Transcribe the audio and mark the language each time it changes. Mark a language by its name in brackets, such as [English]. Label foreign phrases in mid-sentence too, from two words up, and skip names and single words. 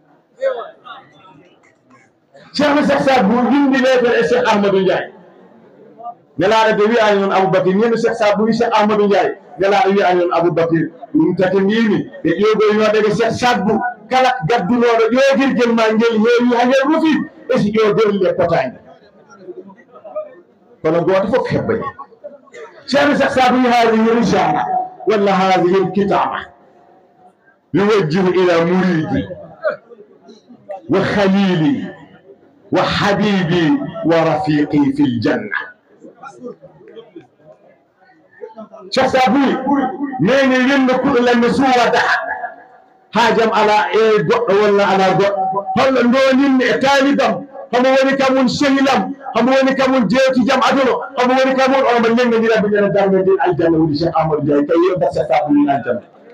[Fula] Cheikh Cheikh Bou windi leetere e Cheikh Ahmadou Ndiaye nelaɗo de wiyani noon Aboubacry ñande Cheikh Sadbou wi Cheikh Ahmadou Ndiaye nelaɗo wiyani noon Aboubacry ɗum taki mbimi ɓe ƴogoynoɗege Cheikh Sadbou kala gaddunoɗo ƴogirguel ma ngel heewi ha ngel rufi e si ƴogorli e potani kono goto foof hebbañi Cheikh Sadbou wi [Arabic] هذه رسالة أو هذه الكتابة يوجه إلى مريدي وخليلي وحبيبي ورفيقي في الجنة [Fula] Cheikh Sadbou neni winde kuɗolanmi suwada haajam ala e goɗɗo walla ala goɗɗo holno ndonimmi e talibam homo woni kamum sehilam homo woni kamum jewtijam aduno homo woni kamum omo nengodira biɗene darde ndin aljanna woni Cheikh Amadou Ndiaye kay yewta Cheikh Sadbou wi aljanna